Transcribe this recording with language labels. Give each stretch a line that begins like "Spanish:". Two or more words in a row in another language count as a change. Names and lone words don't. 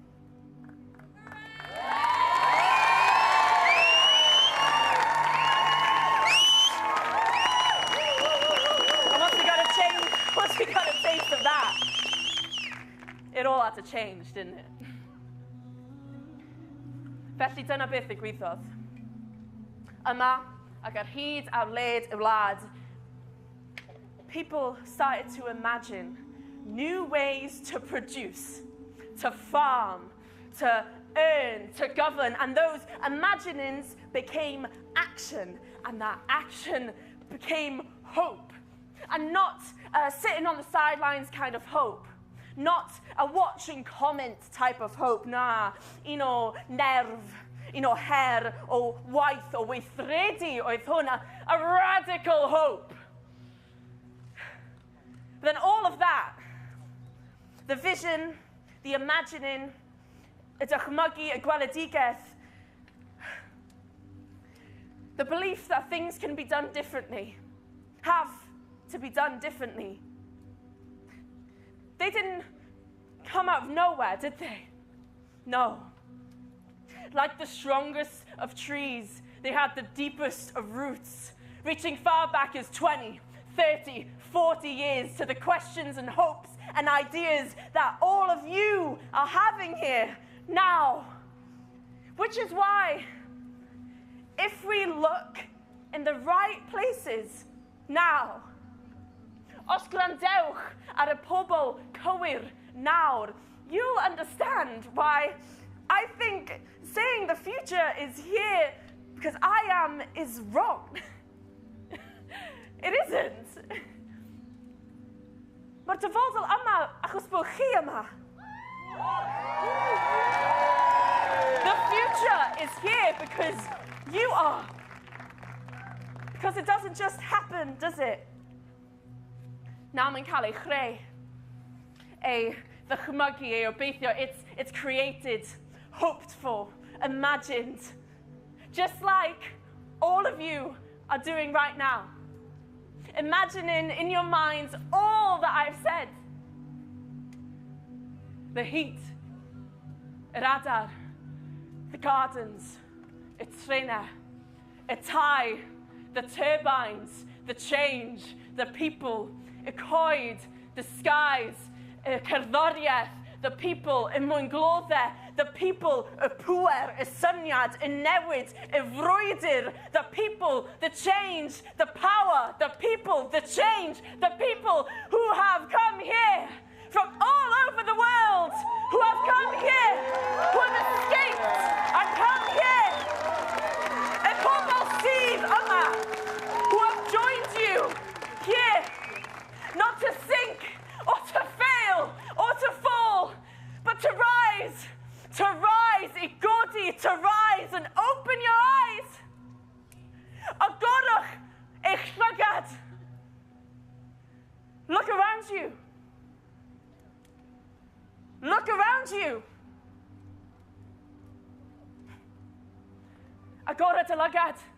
English: And once we got a taste of that, it all had to change, didn't it?
Welsh: Felly dyna beth ddigwyddodd. Yma, ac ar hyd ar led y wlad,
English: people started to imagine new ways to produce, to farm, to earn, to govern, and those imaginings became action, and that action became hope. And not sitting on the sidelines kind of hope. Not a watch and comment type of hope,
Welsh: na, un o nerf, un o her, o waith, o weithredu oedd hwnna,
English: a radical hope. But then all of that, the vision, the imagining,
Welsh: y dychmygu, y gweledigaeth,
English: the belief that things can be done differently, have to be done differently. They didn't come out of nowhere, did they? No. Like the strongest of trees, they had the deepest of roots, reaching far back as 20, 30, 40 years to the questions and hopes and ideas that all of you are having here now. Which is why, if we look in the right places now,
Welsh: os gwrandewch ar y pobl cywir nawr,
English: you'll understand why I think saying the future is here because I am is wrong. It isn't.
Welsh: Mae'r dyfodol yma achos bod chi yma.
English: The future is here because you are. Because it doesn't just happen, does it?
Welsh: Na mae'n cael ei chreu, ei ddychmygu, ei obeithio.
English: It's created, hoped for, imagined. Just like all of you are doing right now. Imagining in your minds all that I've said. The heat,
Welsh: yr adar,
English: the gardens,
Welsh: y trenau, y tai,
English: the turbines, the change, the people,
Welsh: y coed,
English: the skies,
Welsh: y cerddoriaeth,
English: the people,
Welsh: y mwynglodau,
English: the people,
Welsh: y pŵer, y syniad, y newid, y frwydr,
English: the people, the change, the power, the people, the change, the people who have come here from all over the world, who have come here, who have escaped and come here,
Welsh: y pobl sydd yma,
English: who have joined you here, not to sink or to fail or to fall, but to rise,
Welsh: I godi,
English: to rise and open your eyes.
Welsh: Agorach eich llygad.
English: Look around you. Look around you.
Welsh: Agora dy lygad.